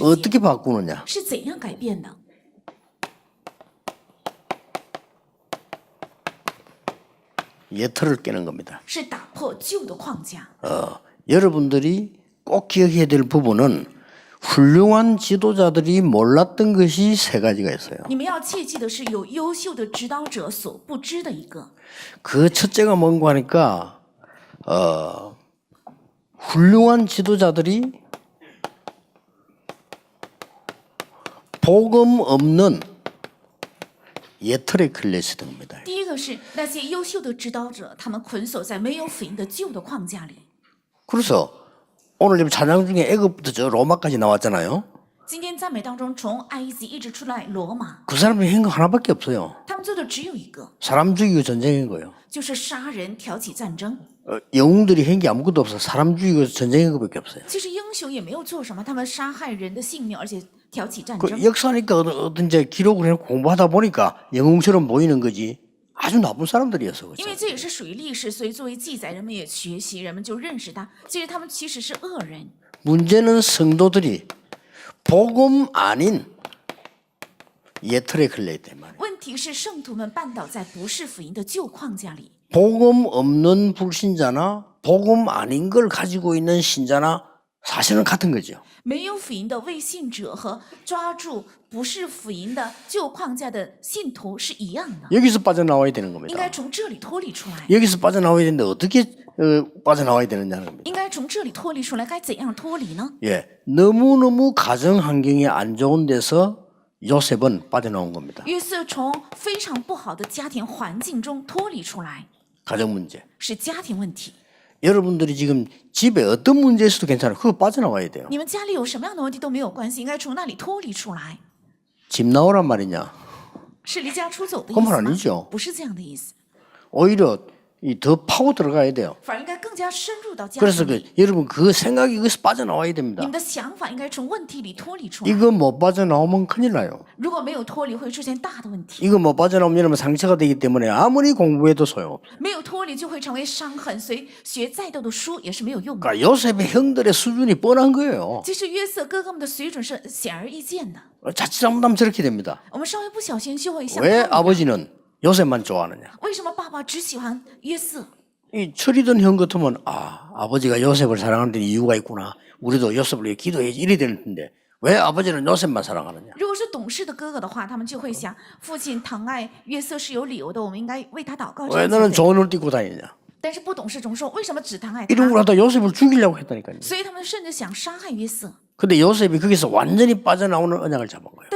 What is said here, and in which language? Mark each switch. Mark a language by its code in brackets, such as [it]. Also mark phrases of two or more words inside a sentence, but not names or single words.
[ko] 어떻게 바꾸느냐? [zh] 是怎样改变的？ [ko] 예틀을 깨는 겁니다. [zh] 是打破旧的框架。 [ko] 여러분들이 꼭 기억해야 될 부분은 훌륭한 지도자들이 몰랐던 것이 3가지가 있어요. [zh] 你们要切记的是，有优秀的指导者所不知的一个， [ko] 그 첫째가 뭔가 하니까 훌륭한 지도자들이 복음 없는 예틀에 걸려 있었던 겁니다. [zh] 第一个是那些优秀的指导者，他们捆锁在没有福音的旧的框架里。 [ko] 그래서 오늘 지금 찬양 중에 애굽부터 저 로마까지 나왔잖아요. [zh] 今天赞美当中，从埃及一直出来罗马， [ko] 그 사람이 한 거 하나밖에 없어요. [zh] 他们做的只有一个， [ko] 사람 죽이고 전쟁인 거예요. [zh] 就是杀人、挑起战争。 [ko] 영웅들이 한 게 아무것도 없어. 사람 죽이고 전쟁인 것밖에 없어요. [zh] 其实英雄也没有做什么，他们杀害人的性命，而且挑起战 [ko] 그 [zh] 争。 [ko] 역사니까 어떤 이제 기록을 해놓고 공부하다 보니까 영웅처럼 보이는 거지. 아주 나쁜 사람들이었어. [zh] 因 [ko] 그렇죠? [zh] 为这也是属于历史，所以作为记载，人们也学习，人们就认识他。其实他们其实是恶人。 [ko] 문제는 성도들이 복음 아닌 예틀에 걸려 있단 말이에요. [zh] 问题是圣徒们绊倒在不是福音的旧框架里。 [ko] 복음 없는 불신자나 복음 아닌 걸 가지고 있는 신자나 사실은 같은 거죠. [zh] 没有福音的未信者和抓住不是福音的旧框架的信徒是一样的， [ko] 여기서 빠져나와야 되는 [zh] 应 [ko] 겁니다. [zh] 该从这里脱离出来。 [ko] 여기서 빠져나와야 되는데 어떻게 빠져나와야 되느냐는 겁니다. [zh] 应该从这里脱离出来，该怎样脱离呢？ [ko] 예, 너무너무 가정 환경이 안 좋은 데서 요셉은 빠져나온 겁니다. [zh] 约瑟从非常不好的家庭环境中脱离出来， [ko] 가정 문제. [zh] 是家庭问题。 [ko] 여러분들이 지금 집에 어떤 문제 있어도 괜찮아요. 그거 빠져나와야 돼요. [zh] 你们家里有什么样的问题都没有关系，应该从那里脱离出来。 [ko] 집 나오란 말이냐? [zh] 是离家出走的意 [ko] 그건 [zh] 思吗？ [ko] 아니죠. [zh] 不是这样的意思， [ko] 오히려 더 파고 들어가야 돼요. [zh] 反而应该更加深入到家 [ko] 그래서 [zh] 庭里。 [ko] 여러분 그 생각이 여기서 빠져나와야 [zh] 你 [ko] 됩니다. [zh] 们的想法应该从问题里脱离出来， [ko] 이거 못 빠져나오면 큰일 나요. [zh] 如果没有脱离，会出现大的问题。 [ko] 이거 못 빠져나오면 여러분 상처가 되기 때문에 아무리 공부해도 소용없어요. [zh] 没有脱离就会成为伤痕，所以学再多的书也是没有用的。 [ko] 그러니까 요셉의 형들의 수준이 뻔한 거예요. [zh] 其实约瑟哥哥们的水准是显而易见的， [ko] 자칫 잘못하면 저렇게 됩니다. [zh] 我们稍微不小心就会像 [ko] 왜 [zh] 他们一样 [ko] 아버지는 요셉만 좋아하느냐? [zh] 为什么爸爸只喜欢约瑟？ [ko] 이 철이던 형 같으면 아버지가 요셉을 사랑하는 데 이유가 있구나. 우리도 요셉을 위해 기도해야지 이래야 되는 텐데 왜 아버지는 요셉만 사랑하느냐? [zh] 如果是懂事的哥哥的话，他们就会想，父亲疼爱约瑟是有理由的，我们应该为他祷告。这 [ko] 왜 [zh] 样才 [ko] 너는 [zh] 对 [ko] 좋은 옷 입고 다니냐? [zh] 但是不懂事总说，为什么只疼爱 [ko] 이런 [zh] 他？ [ko] 걸 하다 요셉을 죽이려고 했다니까요. [zh] 所以他们甚至想杀害约瑟。 [ko] 근데 요셉이 거기서 완전히 빠져나오는 언약을 잡은 거예요.